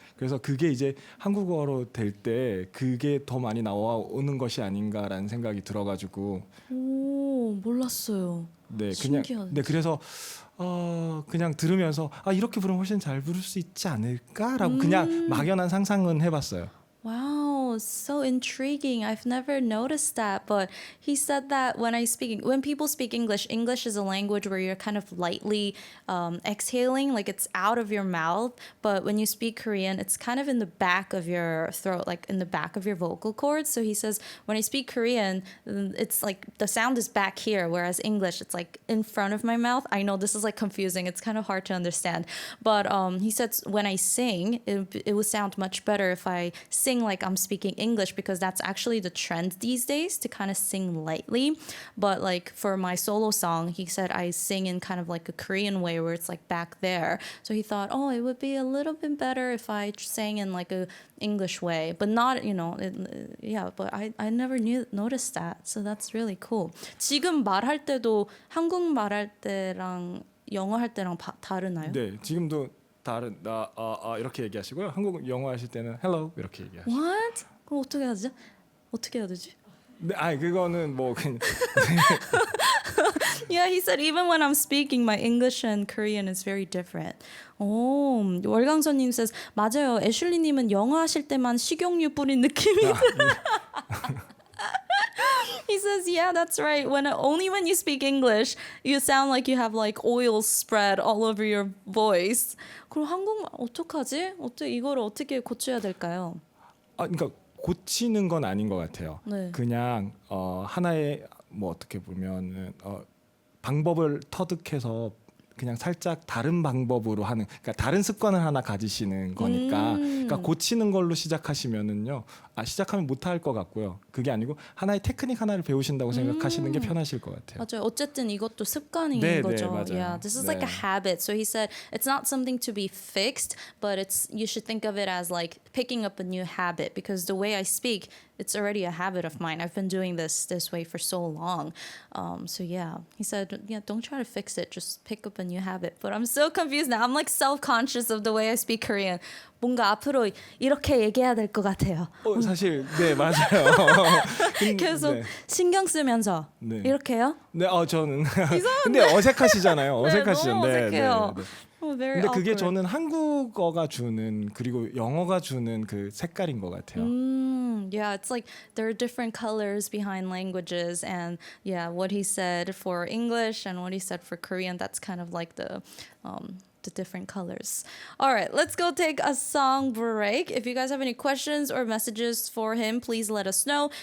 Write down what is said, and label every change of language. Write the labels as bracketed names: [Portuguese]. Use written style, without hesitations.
[Korean] 그래서 그게 이제 한국어로 될 때 그게 더 많이 나오는 것이 아닌가라는 생각이 들어가지고 오, 몰랐어요. 네, 신기하네. 네, 그래서 그냥 들으면서 이렇게 부르면 훨씬 잘 부를 수 있지 않을까라고 그냥 막연한 상상은 해봤어요. [English] Wow, so intriguing. I've never noticed that. But he said that when people speak English, English is a language where you're kind of lightly exhaling, like it's out of your mouth. But when you speak Korean, it's kind of in the back of your throat, like in the back of your vocal cords. So he says, when I speak Korean, it's like the sound is back here, whereas English, it's like in front of my mouth. I know this is like confusing. It's kind of hard to understand. But he said when I sing, it would sound much better if I sing like I'm speaking English because that's actually the trend these days to kind of sing lightly. But like for my solo song, he said I sing in kind of like a Korean way where it's like back there. So he thought, it would be a little bit better if I sang in like a English way, but not, but I never noticed that. So that's really cool. [Korean] 지금 말할 때도 한국 말할 때랑 영어 할 때랑 다르나요? 네, 지금도 다른 이렇게 얘기하시고요. 한국 영어 하실 때는 hello 이렇게 얘기하시고. [English] What? [Korean] 그럼 어떻게 하지? 어떻게 해야 되지? 네, 그거는 뭐 그냥 [English] Yeah, he said even when I'm speaking, my English and Korean is very different. [Korean] 오, 월강선님 [English] says [Korean] 맞아요. 애슐리님은 영어 하실 때만 식용유 뿌린 느낌이 [English] He says, yeah, that's right. Only when you speak English, you sound like you have like oil spread all over your voice. [Korean] 그럼 한국말 어떡하지? 이거를 어떻게 고쳐야 될까요? 그러니까 고치는 건 아닌 것 같아요. 네. 그냥 하나의 뭐 어떻게 보면은 방법을 터득해서 그냥 살짝 다른 방법으로 하는, 그러니까 다른 습관을 하나 가지시는 거니까, 그러니까 고치는 걸로 시작하시면은요, 시작하면 못할 것 같고요. 그게 아니고 하나의 테크닉 하나를 배우신다고 생각하시는 게 편하실 것 같아요. 맞아요. 어쨌든 이것도 습관인 네, 거죠. 네, 맞아요. [English] Yeah, this is like a [Korean] 네. [English] habit. So he said it's not something to be fixed, but you should think of it as like picking up a new habit because the way I speak, it's already a habit of mine. I've been doing this way for so long. So yeah, he said, yeah, don't try to fix it. Just pick up a new habit. But I'm so confused now. I'm like self-conscious of the way I speak Korean. [Korean] 뭔가 앞으로 이렇게 얘기해야 될 것 같아요. 사실 네 맞아요. 계속 네. 신경 쓰면서 네. 이렇게요? 네, 저는 근데 어색하시잖아요. 어색하시죠. 너무 어색해요. 근데 [English] Very [Korean] 그게 [English] awkward. [Korean] 저는 한국어가 주는 그리고 영어가 주는 그 색깔인 것 같아요. [English] Yeah, it's like there are different colors behind languages, and yeah, what he said for English and what he said for Korean, that's kind of like the different colors. All right, let's go take a song break. If you guys have any questions or messages for him, please let us know.